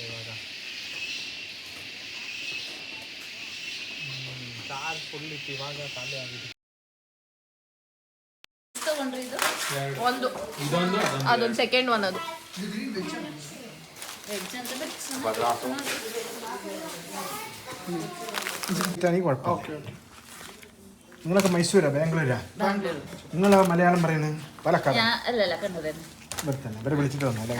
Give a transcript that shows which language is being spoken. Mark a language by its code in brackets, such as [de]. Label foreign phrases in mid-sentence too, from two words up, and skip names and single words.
[kn] ಇವಾಗ ಚಾರ್ಜ್ ಫುಲ್ ಇತ್ತು, ಇವಾಗ ಖಾಲಿ ಆಗಿದೆ. ಒಂದು ಅದೊಂದು ಸೆಕೆಂಡ್ ಒನ್ ಅದು [ml] നിങ്ങൾക്ക് മൈസൂരാ ബാംഗ്ലൂരാ? നിങ്ങൾ മലയാളം പറയുന്നത് പാലക്കാട് അല്ലല്ല കണ്ണൂർ ബർത്തന്നെ ഇവരെ വിളിച്ചിട്ട് വന്നു അല്ലേ?